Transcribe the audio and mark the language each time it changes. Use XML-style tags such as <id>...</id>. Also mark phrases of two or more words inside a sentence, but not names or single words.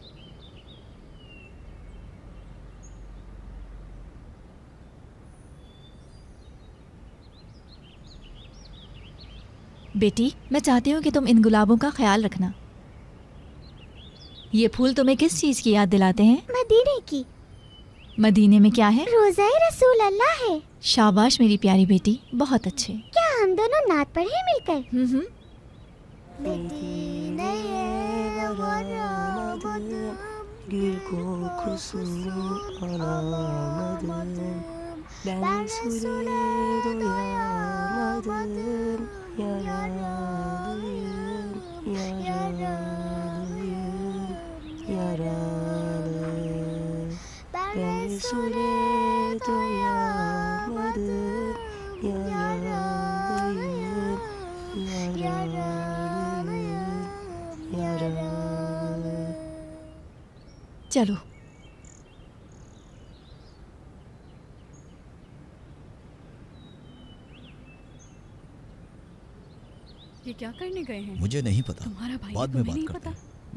<hi>बेटी मैं चाहती हूँ कि तुम इन गुलाबों का ख्याल रखना। ये फूल तुम्हें किस चीज़ की याद दिलाते हैं? मदीने की। मदीने में क्या है? रोज़ाए रसूल अल्लाह है। शाबाश मेरी प्यारी बेटी, बहुत अच्छे। क्या हम दोनों नात पढ़े मिलकर?</hi> <tr>Gül kokusu alamadım, ben Resul'e doyamadım, yaralıyım, yaralıyım, yaralı. Ben Resul'e doyamadım, yaralıyım, yaralıyım, yaralı.</tr> <hi>चलो ये क्या करने गए हैं? मुझे नहीं पता, तुम्हारा भाई बाद में बात नहीं करते पता? हैं।</hi>